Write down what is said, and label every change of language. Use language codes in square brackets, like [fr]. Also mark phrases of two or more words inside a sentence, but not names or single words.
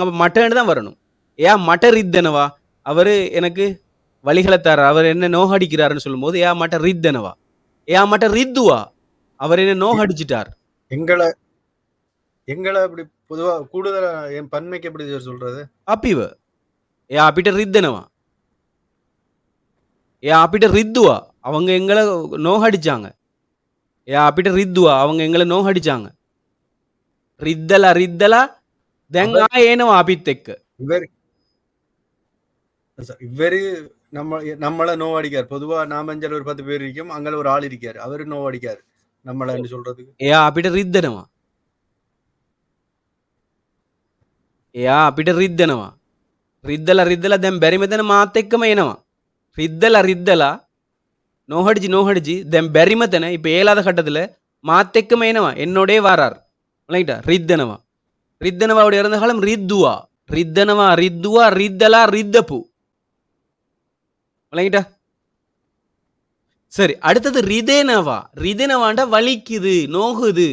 [ta] மட்டன்னு தான் வரணும். [si] ඒ මට රිද්දනවා. [ta] அவரு எனக்கு வழிகளை தர. அவர் என்ன நோகடிக்கிறாருன்னு சொல்லும் போது [si] ඒ මට රිද්දනවා. ඒ මට රිද්දුවා. [ta] அவர் என்ன நோகடிச்சிட்டார். எங்களை எங்களை அப்படி பொதுவா கூடுதலா என் பன்மைக்கு எப்படி சொல்றது? [si] අපිව. එයා අපිට රිද්දනවා. එයා අපිට රිද්දුවා. [ta] அவங்க எங்களை நோகடிச்சாங்க. [si] එයා අපිට රිද්දුවා. [ta] அவங்க எங்களை நோகடிச்சாங்க. [si] රිද්දලා රිද්දලා දැන් ආයෙ එනවා අපිත් එක්ක. [ta] இவரு நம்மள நோவடிக்கார். பொதுவா நாமஞ்சல் ஒரு 10 பேர் இருக்கும், அங்க ஒரு ஆள் இருக்காரு. அவரு நோவடிக்காரு நம்மள சொல்றதுக்கு. [si] එයා අපිට රිද්දනවා. එයා අපිට රිද්දනවා. රිද්දලා රිද්දලා දැන් බැරි මෙතන මාත් එක්කම එනවා. රිද්දලා රිද්දලා [ta] நோகடிச்சு நோகடிச்சு [si] දැන් බැරි මෙතන [ta] இப்ப ஏழாத கட்டத்துல [si] மாத் එක්කම එනවා. [ta] என்னோடே வாரார். ரைட்டா? ரித்தனவா. ரித்தனவாவுடைய இறந்த காலம் ரித்துவா. [si] රිද්දනවා රිද්දුවා රිද්දලා රිද්දපු. விளங்கிட்டா? [ta] சரி, அடுத்தது ரிதேனவா. ரிதேனவாண்டா வலிக்குது, நோகுது.